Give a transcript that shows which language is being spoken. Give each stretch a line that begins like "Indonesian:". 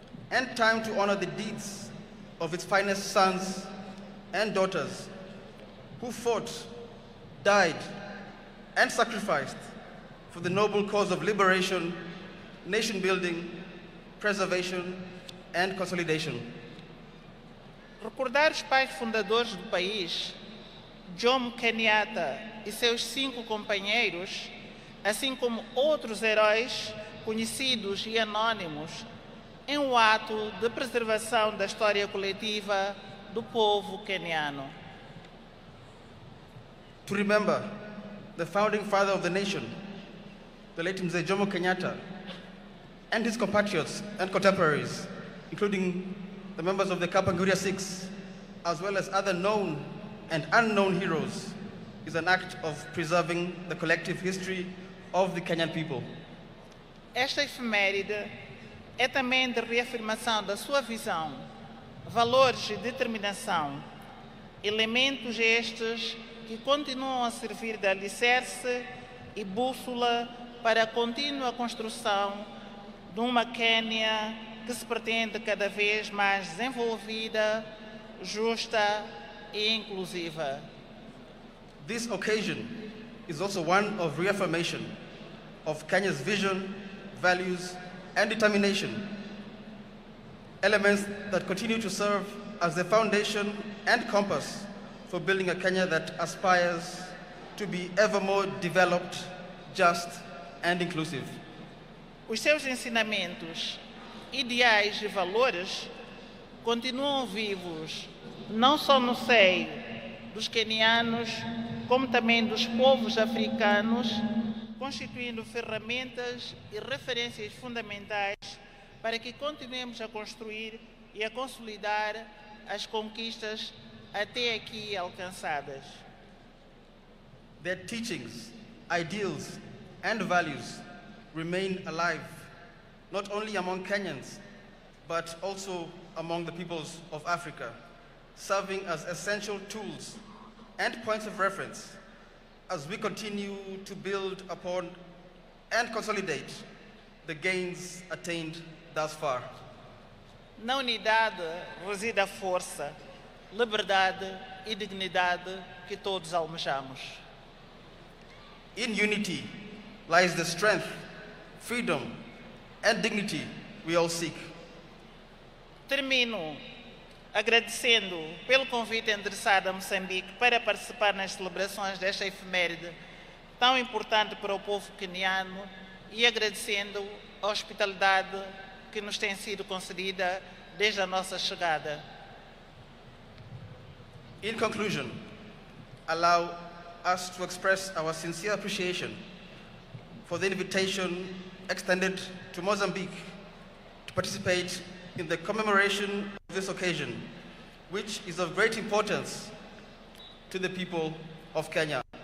English: and time to honor the deeds of its finest sons and daughters who fought, died, and sacrificed for the noble cause of liberation, nation building, preservation, and consolidation.
Portuguese: Recordar os pais fundadores do país Jomo Kenyatta e seus 5 companheiros, assim como outros heróis conhecidos e anônimos, em um ato de preservação da história coletiva do povo queniano.
English: To remember the founding father of the nation, the late Mzee Jomo Kenyatta, and his compatriots and contemporaries, including the members of the Kapenguria Six, as well as other known and unknown heroes, is an act of preserving the collective history of the Kenyan people.
Portuguese: Esta efeméride é também de reafirmação da sua visão, valores e determinação, elementos estes que continuam a servir de alicerce e bússola para a contínua construção de uma Quênia que se pretende cada vez mais desenvolvida, justa e inclusiva.
English: This occasion is also one of reaffirmation of Kenya's vision, values, and determination, elements that continue to serve as the foundation and compass for building a Kenya that aspires to be ever more developed, just, and inclusive.
Portuguese: Os seus ensinamentos, ideais e valores continuam vivos, não só no seio dos quenianos, como também dos povos africanos, constituindo ferramentas e referências fundamentais para que continuemos a construir e a consolidar as conquistas até aqui alcançadas.
English: Their teachings, ideals, and values remain alive, not only among Kenyans, but also among the peoples of Africa, serving as essential tools and points of reference as we continue to build upon and consolidate the gains attained thus far.
Portuguese: Na unidade reside a força, liberdade e dignidade que todos almejamos.
English: In unity lies the strength, freedom, and dignity we all seek.
Portuguese: Termino agradecendo pelo convite endereçado a Moçambique para participar nas celebrações desta efeméride tão importante para o povo queniano e agradecendo a hospitalidade que nos tem sido concedida desde a nossa chegada.
English: In conclusion, allow us to express our sincere appreciation for the invitation extended to Mozambique to participate in the commemoration of this occasion, which is of great importance to the people of Kenya.